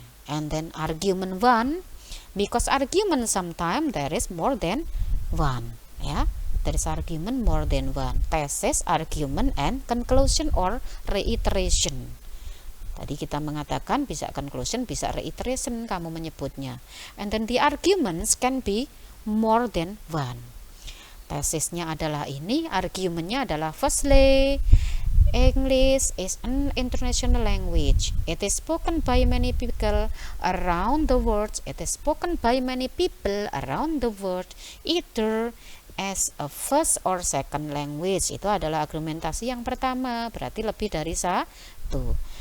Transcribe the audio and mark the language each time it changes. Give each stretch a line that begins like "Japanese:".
English: And then argument 1, because argument sometimes there is more than one. There is argument more than one. Thesis, argument, and conclusion or reiteration.
Indonesian: Tadi kita mengatakan bisa conclusion, bisa reiteration kamu menyebutnya.
English: And then the arguments can be more than one.
Indonesian: Tesisnya adalah ini, argumentnya adalah
English: firstly, English is an international language. It is spoken by many people around the world. It is spoken by many people around the world, either as a first or second language.
Indonesian: Itu adalah argumentasi yang pertama, berarti lebih dari satu.